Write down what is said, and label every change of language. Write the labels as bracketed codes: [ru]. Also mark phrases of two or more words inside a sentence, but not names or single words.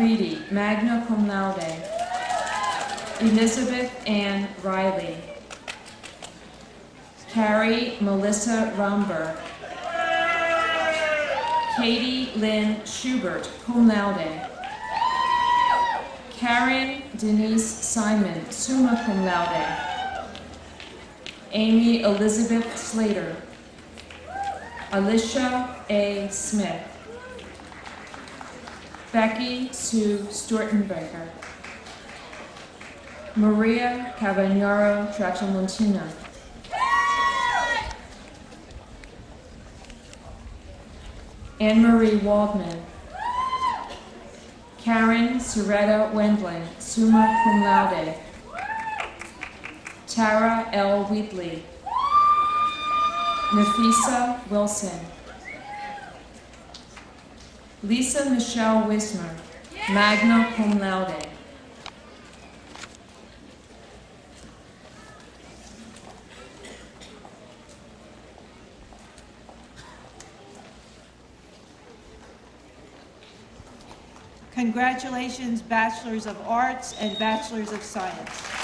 [en] Reedy, [la] magna cum laude. [en] Elizabeth Ann Riley. Carrie Melissa Romberg. Katie Lynn Schubert, [la] cum laude. [en] Karen Denise Simon, [la] summa cum laude. [en] Amy Elizabeth Slater. Alicia A. Smith. Becky Sue Stortenberger. Maria Cavagnaro Trattamontina. Anne-Marie Waldman. Karen Soretta Wendling, [la] summa cum laude. [en] Tara L. Wheatley. Nafisa Wilson. Lisa Michelle Wismer, [la] magna cum laude. [en] Congratulations, Bachelors of Arts and Bachelors of Science.